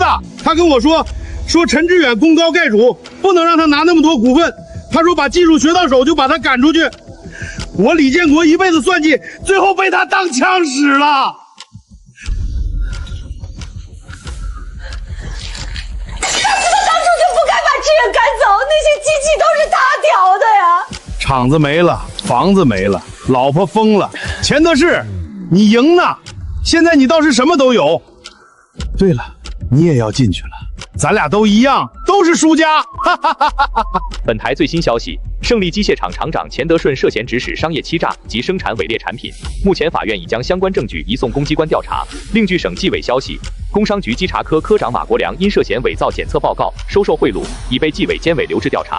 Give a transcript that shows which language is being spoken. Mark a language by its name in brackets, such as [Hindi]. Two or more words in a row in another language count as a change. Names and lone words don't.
[Chinese] 他跟我說陳志遠功高蓋主，不能讓他拿那麼多股份。他說把技術學到手就把他趕出去。我李建國一輩子算計，最後被他當槍使了。他當初就不該把志遠趕走，那些機器都是他挑的呀。廠子沒了，房子沒了，老婆瘋了，錢德士，你贏了。現在你倒是什麼都有。對了，你也要進去了，咱倆都一樣，都是輸家。本台最新消息：勝利機械廠廠長錢德順涉嫌指使商業欺詐及生產偽劣產品，目前法院已將相關證據移送公機關調查。另據省紀委消息，工商局稽查科科長馬國良因涉嫌偽造檢測報告、收受賄賂，已被紀委監委留置調查。